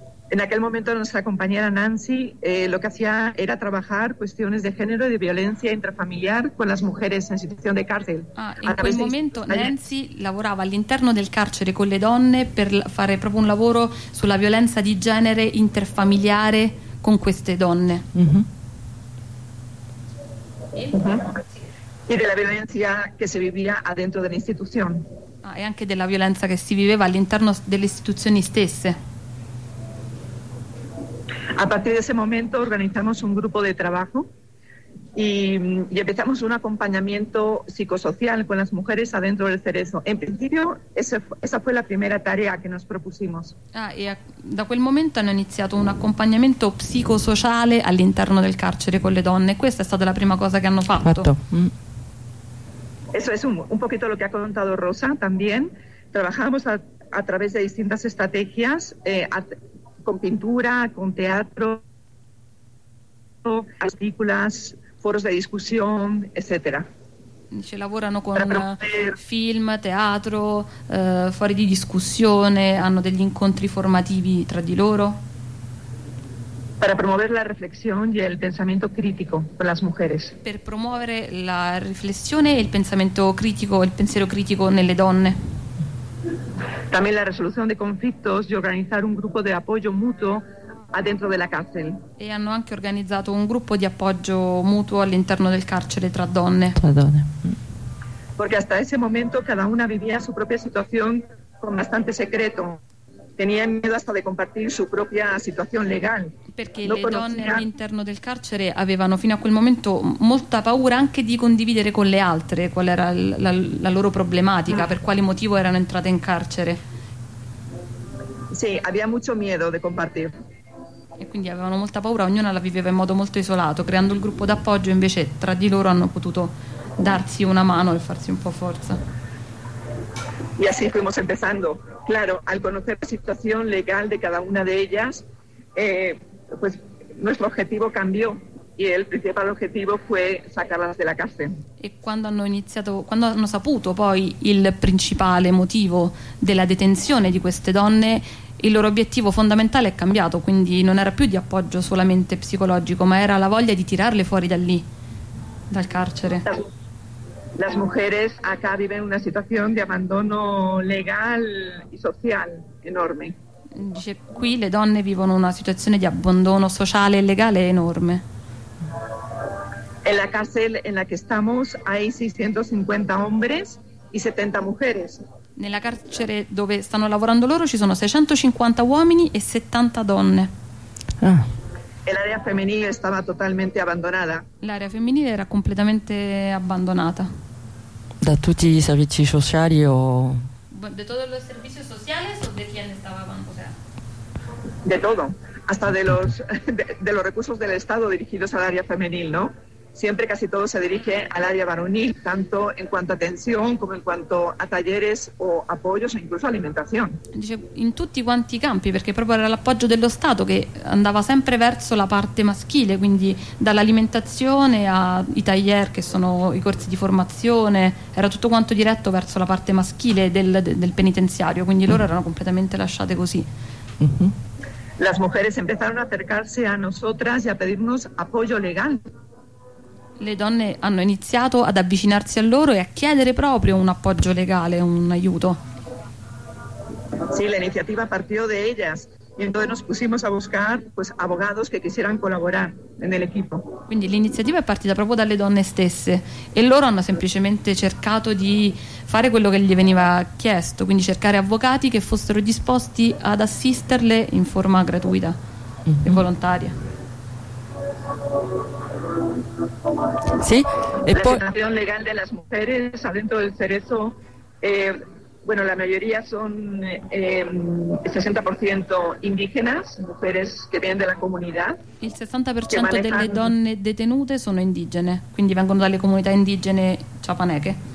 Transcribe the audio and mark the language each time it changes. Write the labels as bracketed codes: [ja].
[es] En aquel momento nuestra compañera Nancy lo que hacía era trabajar cuestiones de género y de violencia intrafamiliar con las mujeres en situación de cárcel. [it] Ah, en aquel momento Nancy lavorava all'interno del carcere con le donne per fare proprio un lavoro sulla violenza di genere interfamiliare con queste donne. [es] Y de la violencia que se vivía adentro de la institución. [it] Ah, e anche della violenza che si viveva all'interno delle istituzioni stesse. [es] A partir de ese momento organizamos un grupo de trabajo y empezamos un acompañamiento psicosocial con las mujeres adentro del Cerezo. En principio, esa fue la primera tarea que nos propusimos. [it] Ah, y da quel momento hanno iniziato un accompagnamento psicosociale all'interno del carcere con le donne. Questa è stata la prima cosa che hanno fatto. [es] Eso es un poquito lo que ha contado Rosa también. Trabajamos a través de distintas estrategias. Con pintura, con teatro, películas, foros de discusión, etcétera. [it] Se lavorano con film, teatro, fori di discussione, hanno degli incontri formativi tra di loro. [es] Para promover la reflexión y el pensamiento crítico con las mujeres. [it] Per promuovere la riflessione e il pensamento critico, il pensiero critico nelle donne. [es] También la resolución de conflictos y organizar un grupo de apoyo mutuo adentro de la cárcel. [it] E hanno anche organizzato un gruppo di appoggio mutuo all'interno del carcere tra donne. Tra donne. [es] Porque hasta ese momento cada una vivía su propia situación con bastante secreto. Tenía miedo hasta de compartir su propia situación legal. [it] Perché le donne all'interno del carcere avevano fino a quel momento molta paura anche di condividere con le altre qual era la loro problematica, per quale motivo erano entrate in carcere. [es] Sì, había mucho miedo de compartir. [it] E quindi avevano molta paura, ognuna la viveva in modo molto isolato, creando il gruppo d'appoggio invece tra di loro hanno potuto darsi una mano e farsi un po' forza. [es] Y así fuimos empezando. Claro, al conocer la situación legal de cada una de ellas, pues nuestro objetivo cambió y el principal objetivo fue sacarlas de la cárcel. [it] E quando hanno iniziato, quando hanno saputo poi il principale motivo della detenzione di queste donne, il loro obiettivo fondamentale è cambiato, quindi non era più di appoggio solamente psicologico, ma era la voglia di tirarle fuori da lì, dal carcere. [es] Las mujeres acá viven una situación de abandono legal y social enorme. [it] Dice, qui le donne vivono una situazione di abbandono sociale e legale enorme. [es] En la cárcel en la que estamos hay 650 hombres y 70 mujeres. [it] Nella carcere dove stanno lavorando loro ci sono 650 uomini e 70 donne. [es] El área femenil estaba totalmente abbandonada. [it] L'area femminile era completamente abbandonata. Da tutti i servizi sociali o [es] de todos los servicios sociales o de quién estaba abandonada? De todo, hasta de los recursos del Estado dirigidos al área femenil, ¿no? Siempre casi todo se dirige al área varonil, tanto en cuanto a atención como en cuanto a talleres o apoyos o incluso alimentación. [it] Dice, in tutti quanti i campi, perché proprio era l'appoggio dello Stato che andava sempre verso la parte maschile, quindi dall'alimentazione ai taller, che sono i corsi di formazione, era tutto quanto diretto verso la parte maschile del penitenziario, quindi loro erano completamente lasciate così. [es] Las mujeres empezaron a acercarse a nosotras y a pedirnos apoyo legal. [it] Le donne hanno iniziato ad avvicinarsi a loro e a chiedere proprio un appoggio legale, un aiuto. Sì, l'iniziativa partiò da [es] ellas [it] e quindi [es] nos pusimos a buscar pues abogados que quisieran colaborar en el equipo. [it] Quindi l'iniziativa è partita proprio dalle donne stesse e loro hanno semplicemente cercato di fare quello che gli veniva chiesto, quindi cercare avvocati che fossero disposti ad assisterle in forma gratuita e volontaria. [es] Sí. La situación legal de las mujeres adentro del Cerezo, bueno, la mayoría son 60% indígenas, mujeres que vienen de la comunidad. El 60% de las [it] donne detenute [es] son indígenas, [it] quindi vengono dalle comunità indigene chapaneche.